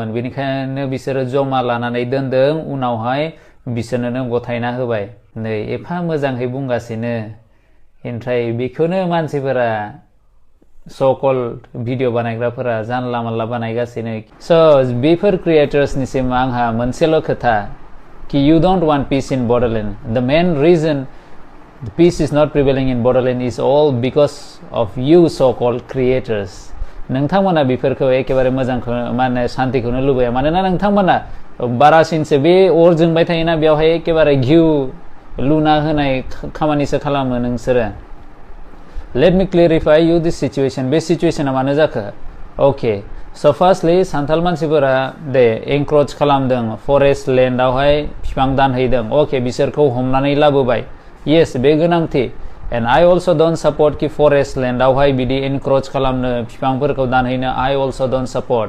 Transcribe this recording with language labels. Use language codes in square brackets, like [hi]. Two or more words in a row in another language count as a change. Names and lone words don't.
[brx] बेनिखायनो बिसोरो जमा लानानै दोनदों, उनावहाय बिसोरनो गथायना होबाय। नै एफा मोजाङै बुंगासिनो, ओमफ्राय बेखौनो मानसिफोरा स'कल भिडिअ बानायग्राफोरा जानला मानला बानायगासिनो। स' बेफोर क्रिएटर्सनिसिम आंहा मोनसेल' खोथा कि [en] you don't want peace in Bodoland. The main reason the peace is not prevailing in Bodoland is all because of you so-called creators. [brx] नोंथांमोना बेफोरखौ एखेबारे मोजांखौ माने शान्तिखौनो लुबैया, मानोना नोंथांमोना बारासिनसो बे अर जोंबाय थायोना, बेवहाय एखेबारे घिउ लुना होनाय खामानिसो खालामो नोंसोरो। [en] Let me clarify you this situation. [brx] बे सिचुएसना मानो जाखो? ओके, स' फार्स्टलि सान्थाल मानसिफोरा दे एनक्रोच खालामदों, फरेस्ट लेन्डआवहाय बिफां दानहैदों। अके, बिसोरखौ हमनानै लाबोबाय। येस, बे गोनांथि। [en] and I also don't support [brx] कि फरेस्ट लेन्डआवहाय बिदि एनक्रोच खालामनो, बिफांफोरखौ दानहैनो [en] I also don't support.